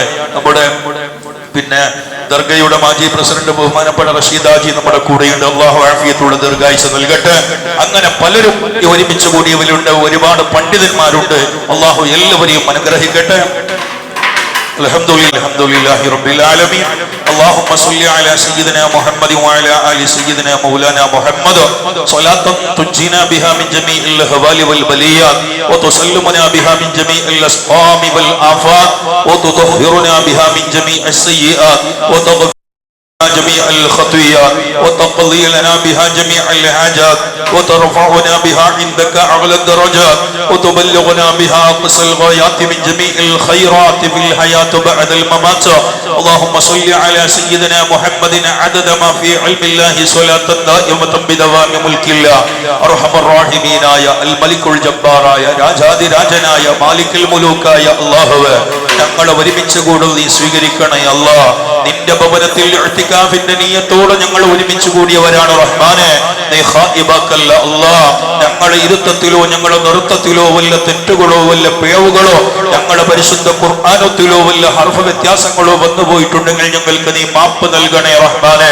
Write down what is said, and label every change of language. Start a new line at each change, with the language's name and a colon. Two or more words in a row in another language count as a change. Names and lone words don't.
Malayalam: നമ്മുടെ പിന്നെ ദർഗയുടെ മാജി പ്രസിഡന്റ് ബഹുമാനപ്പെട്ട റഷീദാജി നമ്മുടെ കൂടെയുണ്ട്. അള്ളാഹു ആഫിയത്തുള്ള ദീർഘായുസ്സ് നൽകട്ടെ. അങ്ങനെ പലരും ഒരുമിച്ച് കൂടിയവരുണ്ട്, ഒരുപാട് പണ്ഡിതന്മാരുണ്ട്. അള്ളാഹു എല്ലാവരെയും അനുഗ്രഹിക്കട്ടെ.
Arabic: الحمد لله رب العالمين. اللهم صل على سيدنا محمد وعلى آل سيدنا مولانا محمد صلاة تنجينا بها من جميع الأهوال والبليات وتسلمنا بها من جميع الأسقام والآفات وتطهرنا بها من جميع السيئات وتغفر جميع الخطيئات وتقضي لنا بها جميع الحاجات وترفعنا بها عندك أعلى الدرجات وتبلغنا بها أقصى الغايات من جميع الخيرات في الحياة بعد الممات. اللهم صل على سيدنا محمد عدد ما في علم الله صلاة دائمة بدوام ملك الله. أرحم الراحمين يا الملك الجبار يا
Malayalam: രാജാതി രാജനായ മാലിക്കുൽ മുലൂക്കായ അല്ലാഹുവേ, ഞങ്ങളെ ഒരുമിച്ച് കൂടുതൽ നീ സ്വീകരിക്കണേ അല്ലാഹ്. നിന്റെ ഭവനത്തിൽ ഇഅ്തികാഫിന്റെ നിയ്യത്തോടെ ഞങ്ങൾ ഒരുമിച്ച് കൂടിയവരാണ് റഹ്മാനെ. നീ ഖായിബാക്കല്ല അല്ലാഹ്. ഞങ്ങളുടെ ഇരുത്തത്തിലോ ഞങ്ങളുടെ നൃത്തത്തിലോ വല്ല തെറ്റുകളോ വല്ല പിഴവുകളോ ഞങ്ങളുടെ പരിശുദ്ധ ഖുർആനത്തിലോ വല്ല ഹർഫ് വ്യത്യാസങ്ങളോ വന്നുപോയിട്ടുണ്ടെങ്കിൽ ഞങ്ങൾക്ക് നീ മാപ്പ് നൽകണേ റഹ്മാനെ.